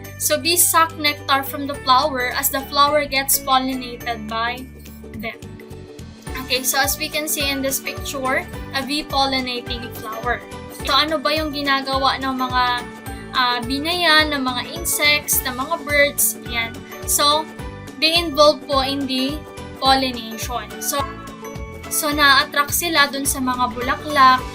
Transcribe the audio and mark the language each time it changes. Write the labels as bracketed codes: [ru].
[en] So bees suck nectar from the flower as the flower gets pollinated by them. Okay, so as we can see in this picture, a bee pollinating a flower. [tl] So ano ba yung ginagawa ng mga bee na yan, ng mga insects, ng mga birds? Yan. [en] So, they involve po in the pollination. [tl] So na-attract sila dun sa mga bulaklak.